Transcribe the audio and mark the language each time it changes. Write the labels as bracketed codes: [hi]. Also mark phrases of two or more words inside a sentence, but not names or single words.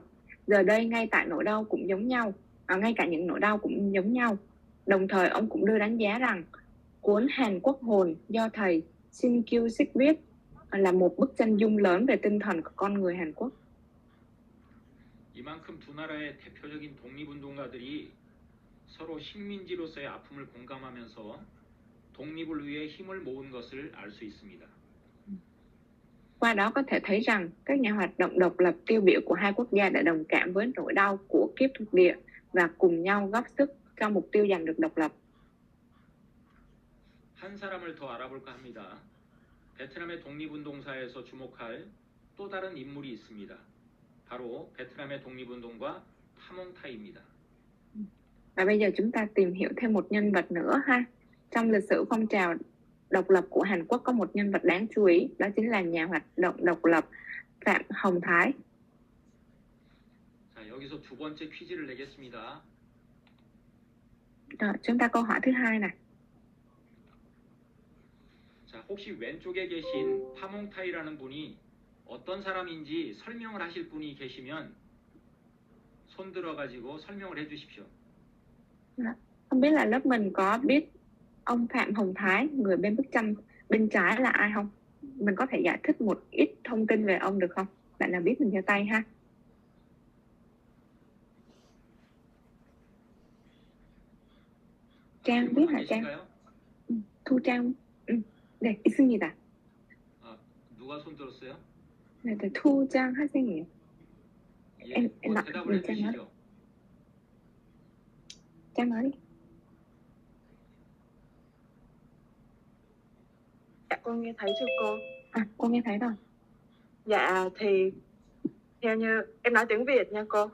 [vi] Giờ đây ngay tại nỗi đau cũng giống nhau, ngay cả những nỗi đau cũng giống nhau. Đồng thời ông cũng đưa đánh giá rằng cuốn Hàn Quốc hồn do thầy Shin Kyu-sik viết là một bức chân dung lớn về tinh thần của con người Hàn Quốc. [ko] 이만큼 두 나라의 대표적인 독립운동가들이 서로 식민지로서의 아픔을 공감하면서 독립을 위해 힘을 모은 것을 알 수 있습니다. [vi] Qua đó có thể thấy rằng các nhà hoạt động độc lập tiêu biểu của hai quốc gia đã đồng cảm với nỗi đau của kiếp thuộc địa và cùng nhau góp sức cho mục tiêu giành được độc lập. [ko] 한 사람을 더 알아볼까 합니다. 베트남의 독립운동사에서 주목할 또 다른 인물이 있습니다. 바로 베트남의 독립운동가 파몽타이입니다. [vi] Và bây giờ chúng ta tìm hiểu thêm một nhân vật nữa ha. Trong lịch sử phong trào độc lập của Hàn Quốc có một nhân vật đáng chú ý, đó chính là nhà hoạt động độc lập Phạm Hồng Thái. [ko] 자, 여기서 두 번째 퀴즈를 내겠습니다. [vi] Rồi, chúng ta câu hỏi thứ hai này. [ko] 자, 혹시 왼쪽에 계신 파몽타이라는 분이 어떤 사람인지 설명을 하실 분이 계시면 손 들어가지고 설명을 해주십시오. [vi] Không biết là lớp mình có biết ông Phạm Hồng Thái, người bên bức tranh bên trái là ai không? Mình có thể giải thích một ít thông tin về ông được không? Bạn nào biết mình giơ tay ha. Trang biết hả Trang? [ko] 계신가요? Thu Trang. 네, 있습니다. 아, 누가 손 들었어요? 네, Thu Trang 학생이에요. 예, em 뭐 nói 대답을 [vi] mình Trang nói. [ko] 해주시죠. [vi] Trang nói đi. Dạ con nghe thấy chưa cô? Cô nghe thấy rồi. Dạ thì theo như em nói tiếng Việt nha cô.